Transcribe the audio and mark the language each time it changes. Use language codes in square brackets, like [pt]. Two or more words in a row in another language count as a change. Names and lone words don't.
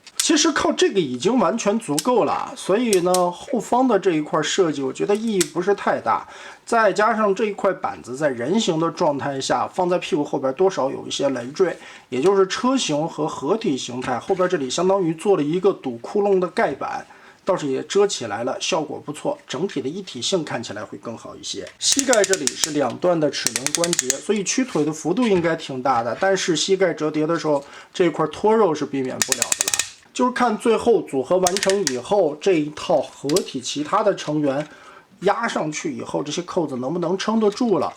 [zh] 其實靠這個已經完全足夠了，所以呢，後方的這一塊設計，我覺得意義不是太大。再加上這一塊板子在人形的狀態下，放在屁股後邊多少有一些累贅，也就是車型和合體形態後邊這裡相當於做了一個堵窟窿的蓋板。倒是也遮起來了，效果不錯，整體的一体性看起來会更好一些。膝蓋這裡是两段的齒轮關節，所以屈腿的幅度應該挺大的，但是膝蓋折疊的時候，這塊脫肉是避免不了的了。就是看最後組合完成以後，這一套合體其他的成员压上去以後，這些扣子能不能撐得住了？